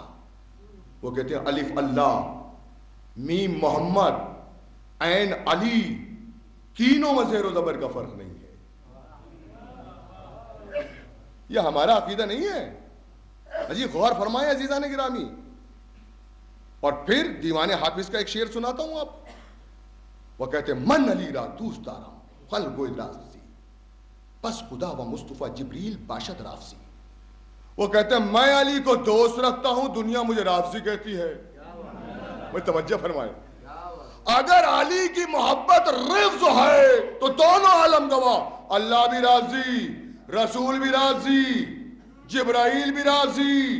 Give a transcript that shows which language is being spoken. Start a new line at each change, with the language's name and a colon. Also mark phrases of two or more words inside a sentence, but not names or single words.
Urdu: وہ کہتے ہیں الف اللہ، میم محمد، عین علی، تینوں میں زیر و زبر کا فرق نہیں ہے۔ یہ ہمارا عقیدہ نہیں ہے۔ جی غور فرمائیں عزیزان گرامی۔ اور پھر دیوان حافظ کا ایک شعر سناتا ہوں آپ۔ وہ کہتے ہیں
Persian: من علی را دوست دارم خلق و ادراسی، پس خدا و مصطفیٰ جبریل باشد رافسی۔
Urdu: وہ کہتے ہیں میں علی کو دوست رکھتا ہوں، دنیا مجھے رافسی کہتی ہے۔ میں توجہ فرمائیں، اگر علی کی محبت رفض ہے تو دونوں عالم گواہ، اللہ بھی راضی، رسول بھی راضی، جبرائیل بھی راضی۔